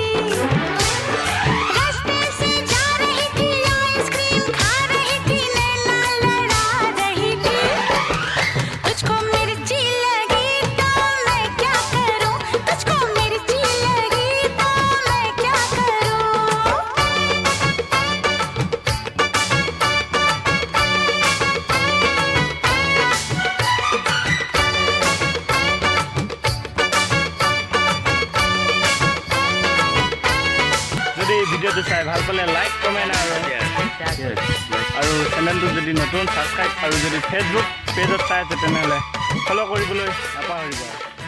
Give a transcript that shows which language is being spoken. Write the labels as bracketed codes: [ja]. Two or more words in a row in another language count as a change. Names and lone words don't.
[hi] रास्ते से जा रही थी, आइसक्रीम खा रही थी, नैना लड़ा रही थी। तुझको मिर्ची लगी तो मैं क्या करूं, तुझको मिर्ची लगी तो मैं क्या करूं। [as] যদি ভিডিওটো চাই ভাল পালে লাইক কমেণ্ট আৰু চেনেলটো যদি নতুন ছাবস্ক্ৰাইব আৰু যদি ফেচবুক পেজত চাই আছে তেনেহ'লে ফ'ল' কৰিবলৈ নাপাহৰিব।